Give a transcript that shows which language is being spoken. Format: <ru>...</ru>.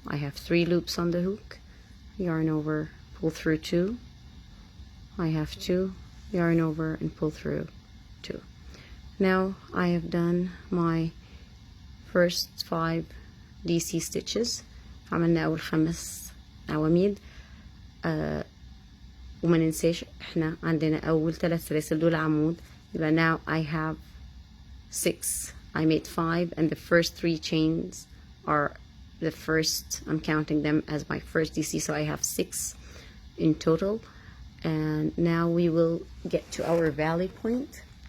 <en>I have 3 loops on the hook. Yarn over, pull through 2. I have 2, yarn over and pull through 2. Now I have done my first 5 DC stitches.</en> <ar>عملنا أول 5 عواميد. وما ننساش احنا عندنا أول 3 سلاسل دول عمود. يبقى</ar> <en>now I have 6. I made 5 and the first 3 chains are the first. I'm counting them as my first DC, so I have 6 in total. And now we will get to our valley point.</en>